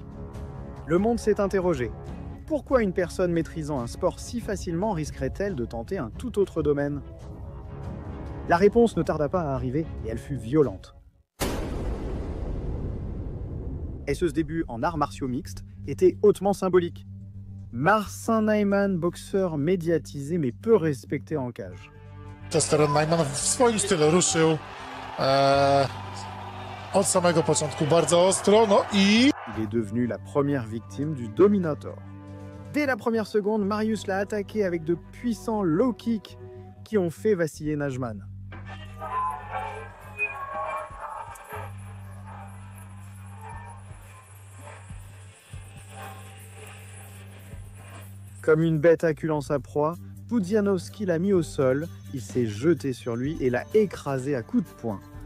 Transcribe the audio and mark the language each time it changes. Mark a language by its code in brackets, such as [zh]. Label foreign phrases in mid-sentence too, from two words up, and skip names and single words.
[fr] Le monde s'est interrogé. Pourquoi une personne maîtrisant un sport si facilement risquerait-elle de tenter un tout autre domaine? La réponse ne tarda pas à arriver et elle fut violente. Et ce début en arts martiaux mixtes était hautement symbolique. Marcin Najman, boxeur médiatisé mais peu respecté en cage. [pl] Testosteron Najman w swoim stylu ruszył od samego początku bardzo ostro, i... [fr] Il est devenu la première victime du Dominator. Dès la première seconde, Mariusz l'a attaqué avec de puissants [en] low kicks [fr] qui ont fait vaciller Najman. Comme une bête acculant sa proie, Pudzianowski l'a mis au sol, il s'est jeté sur lui et l'a écrasé à coups de poing.